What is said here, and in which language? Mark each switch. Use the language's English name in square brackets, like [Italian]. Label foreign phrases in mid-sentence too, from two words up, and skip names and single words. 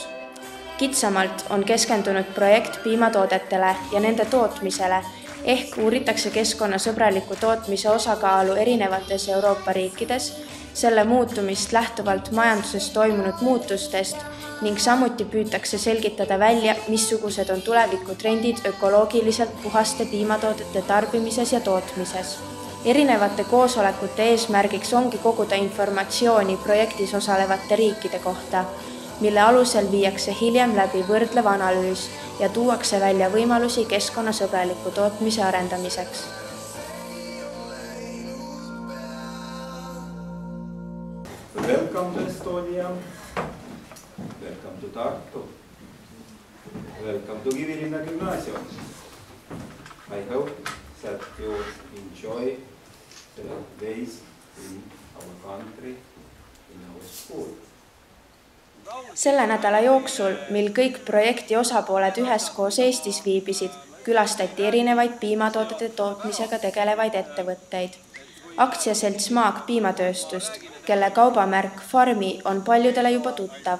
[Estonian] Kitsamalt on keskendunud projekt piimatoodetele ja nende tootmisele, ehk uuritakse keskkonnasõbraliku tootmise osakaalu erinevates Euroopa riikides, selle muutumist lähtuvalt majanduses toimunud muutustest ning samuti püütakse selgitada välja, missugused on tulevikutrendid ökoloogiliselt puhaste piimatoodete tarbimises ja tootmises. Erinevate koosolekute eesmärgiks ongi koguda informatsiooni projektis osalevate riikide kohta, mille alusel viiakse hiljem läbi võrdlev analüüs ja tuuakse välja võimalusi keskkonnasõbraliku tootmise arendamiseks. [English] Welcome to Estonia. Welcome to Tartu. Welcome to Kivilinna Gymnasium. I hope that you enjoy the days in our country, in our school. [Estonian] Selle nädala jooksul, mil kõik projekti osapooled üheskoos Eestis viibisid, külastati erinevaid piimatoodete tootmisega tegelevaid ettevõtteid. Aktsiaselts Maag piimatööstust, kelle kaubamärk Farmi on paljudele juba tuttav.